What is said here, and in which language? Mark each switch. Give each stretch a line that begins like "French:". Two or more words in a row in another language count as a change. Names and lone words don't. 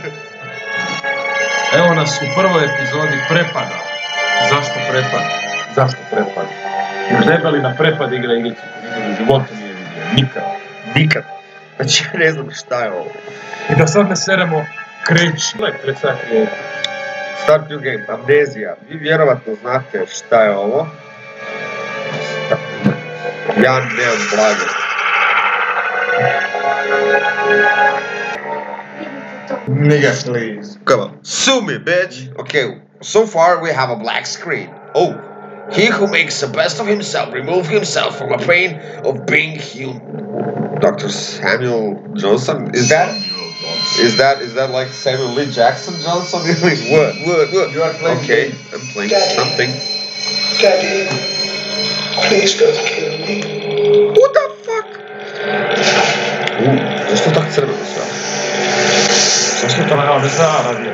Bosnian: Evo nas u prvoj epizodi Prepada. Zašto Prepad? Zašto Prepad? Jer Debeli na Prepad igra igricu koju u životu nije vidio. Nikad. Nikad. Znači, ne znam šta je ovo. I da sad ne seremo kreć.
English: Start new game, Amnesia.
Bosnian: Vi vjerovatno znate šta je ovo. Ja nemam blage.
English: Nigga, please. Come on. Sue me, bitch. Okay, so far we have a black screen. Oh, he who makes the best of himself remove himself from a pain of being human. Dr. Samuel Johnson? Is that like Samuel Lee Jackson Johnson? What? You are playing. Okay, I'm playing Daddy. something. Daddy, please don't kill me. What the fuck?
Bosnian: Zašto je tako crveno sve? Zašto je tako... Ne zaradi.